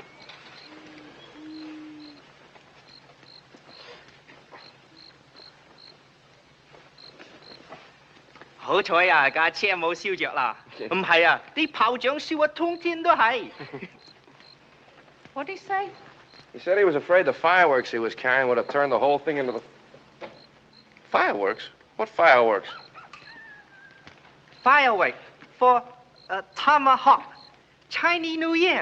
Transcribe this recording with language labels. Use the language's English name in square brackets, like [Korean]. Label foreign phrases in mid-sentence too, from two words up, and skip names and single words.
[Cantonese] Hảo 彩啊，架車冇燒着啦。唔係啊，啲炮仗燒得通天都係。 [English] What'd he say? He said he was afraid the fireworks he was carrying would have turned the whole thing into the... Fireworks? What fireworks? Firework for Tomahawk, Chinese New Year.